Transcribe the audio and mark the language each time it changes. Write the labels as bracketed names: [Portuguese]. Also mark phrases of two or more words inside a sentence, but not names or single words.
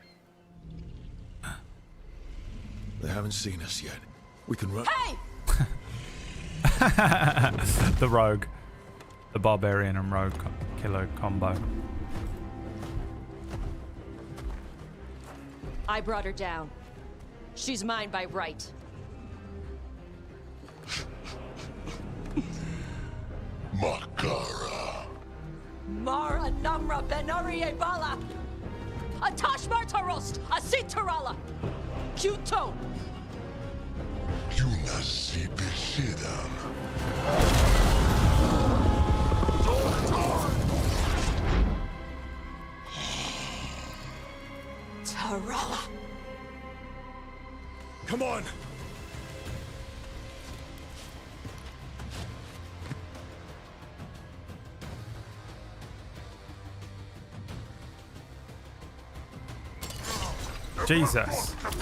[English] They haven't seen us yet. We can run. Hey! The rogue. The barbarian and rogue killer combo. I brought her down. She's mine by right. Makara. Mara Namra Benori Ebala. Atash Martarost, Asitarala. Kuto. Tarala. Come on. Jesus.